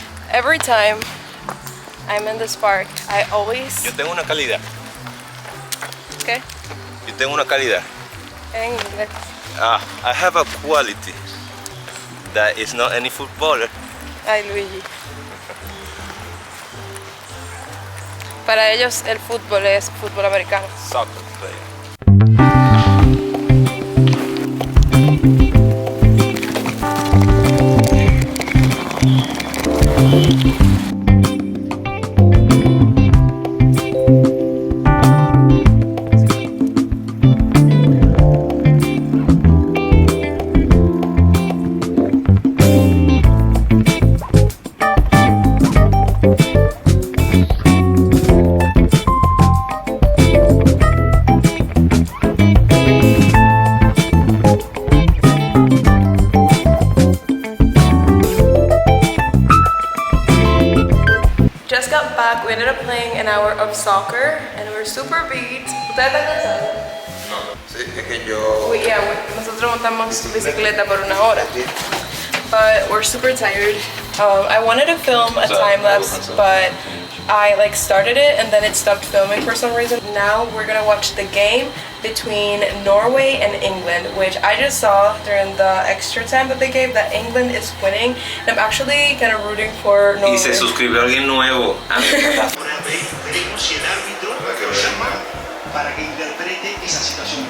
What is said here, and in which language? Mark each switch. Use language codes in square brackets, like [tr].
[en] Every time I'm in this park, I always... [es] Yo tengo una calidad. [en] Okay? [es] Yo tengo una calidad. En inglés. [en] I have a quality that is not any footballer. [es] Ay, Luigi. Para ellos el fútbol es fútbol americano. [en] Soccer player. Just got back. We ended up playing an hour of soccer and we're super beat. [es] ¿Ustedes están cansados? Sí, es que yo... Nosotros montamos bicicleta por una hora. [en] But we're super tired. I wanted to film a time lapse, but I started it and then it stopped filming for some reason. Now we're gonna watch the game between Norway and England, which I just saw during the extra time that they gave that England is winning. And I'm actually kind of rooting for Norway. [es] Y se suscribió alguien nuevo. Veremos si el árbitro lo llama para que interprete esa situación.